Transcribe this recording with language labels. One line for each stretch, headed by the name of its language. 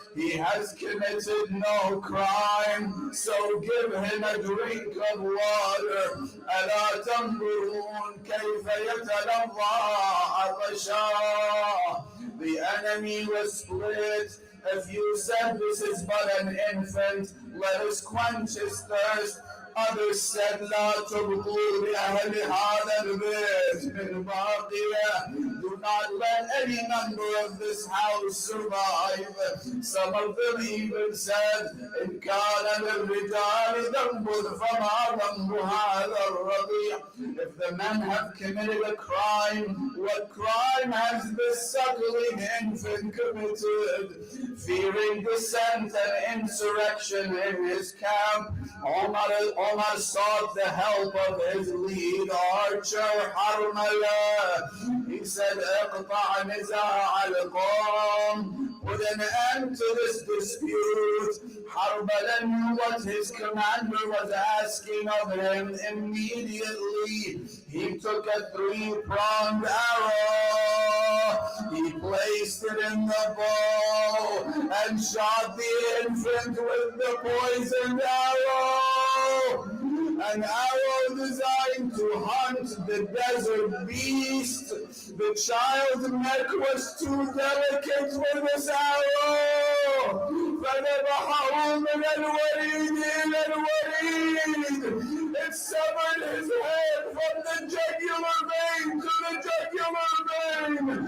English: He has committed no crime, so give him a drink of water.
Arabic: أَلَا تَنْظُرُونَ كَيْفَ يَتَلَظَّى عَطَشًا.
English: The enemy was split. If you said this is but an infant, let us quench his thirst. Others said,
Arabic: لا تبقوا لأهل هذا البيت من باقية.
English: Do not let any member of this house survive. Some of them even said,
Arabic: إن كان للرجال ذنب فما ذنب هذا الرضيع.
English: If the men have committed a crime, what crime has this suckling infant committed? Fearing dissent and insurrection in his camp, Omar sought the help of his lead archer, Harmala. He said,
Arabic: اقطع نزاع القوم.
English: Put an end to this dispute. Harmala knew what his commander was asking of him. Immediately, he took a 3-pronged arrow. He placed it in the bow and shot the infant with the poisoned arrow. an arrow designed to hunt the desert beast. The child's neck was too delicate for this arrow.
Arabic: فذبحه من الوريد إلى الوريد.
English: It severed his head from the jugular vein to the jugular vein.